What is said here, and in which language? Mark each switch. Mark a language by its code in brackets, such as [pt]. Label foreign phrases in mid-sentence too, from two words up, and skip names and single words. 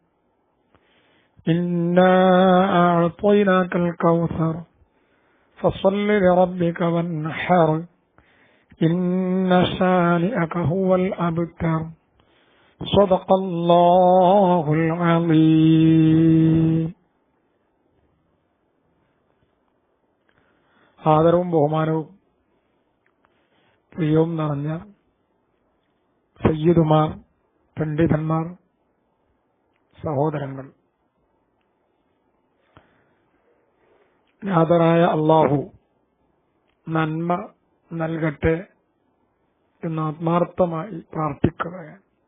[ar] إنا أعطيناك الكوثر فصل لربك وانحر إن شانئك هو الأبتر. صدق الله العظيم. [ml] ആദരവും ബഹുമാനവും പ്രിയവും നിറഞ്ഞ സയ്യിദുമാർ, പണ്ഡിതന്മാർ, സഹോദരങ്ങൾ, നാഥനായ അല്ലാഹു നന്മ നൽകട്ടെ എന്ന് ആത്മാർത്ഥമായി പ്രാർത്ഥിക്കുകയാണ്.